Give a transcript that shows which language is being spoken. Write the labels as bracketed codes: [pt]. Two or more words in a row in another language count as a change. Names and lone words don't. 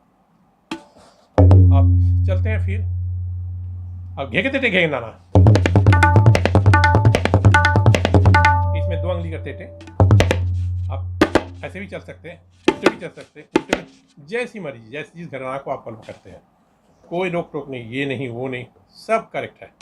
[hi] अब चलते हैं फिर। अब घे के तेटे घे नाना, इसमें 2 अंगली का तेटे। आप ऐसे भी चल सकते हैं, उल्टे भी चल सकते हैं, उल्टे भी, जैसी मर्जी, जैसी जिस घराना को आप फॉलो करते हैं, कोई रोक टोक नहीं, ये नहीं वो नहीं, सब करेक्ट है।